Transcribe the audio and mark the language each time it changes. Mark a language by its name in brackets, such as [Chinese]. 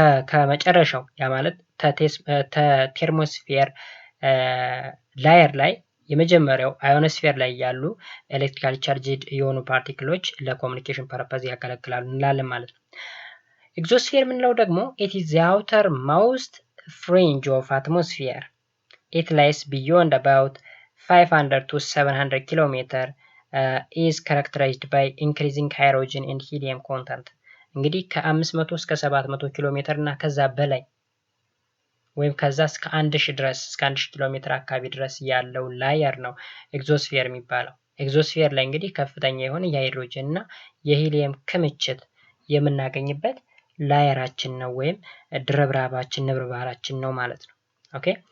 [Amharic] ከመጨረሻው ያ ማለት ቴርሞስፌር ላየር ላይ የመጀመሪያው አዮኖስፌር ላይ ያሉ ኤሌክትሪካሊ ቻርጅድ የሆኑ ፓርቲክሎች ለኮሙኒኬሽን ፐርፐዝ ያገለግላሉ እንላለን ማለት ነው። ኤግዞስፌር የምንለው ደግሞ [English] it is the outermost fringe of atmosphere. It lies beyond about 500 to 700 km, is characterized by increasing hydrogen and helium content. [Amharic] እንግዲህ ከ500 እስከ 700 ኪሎ ሜትር እና ከዛ በላይ ወይም ከዛ እስከ 1000 ድረስ እስከ 1000 ኪሎ ሜትር አካባቢ ድረስ ያለው ላየር ነው ኤግዞስፌር የሚባለው። ኤግዞስፌር ላይ እንግዲህ ከፍተኛ የሆነ የሃይድሮጅን እና የሂሊየም ክምችት የምናገኝበት ላየራችን ነው ወይም ድርብራባችን ንብርባራችን ነው ማለት ነው። ኦኬ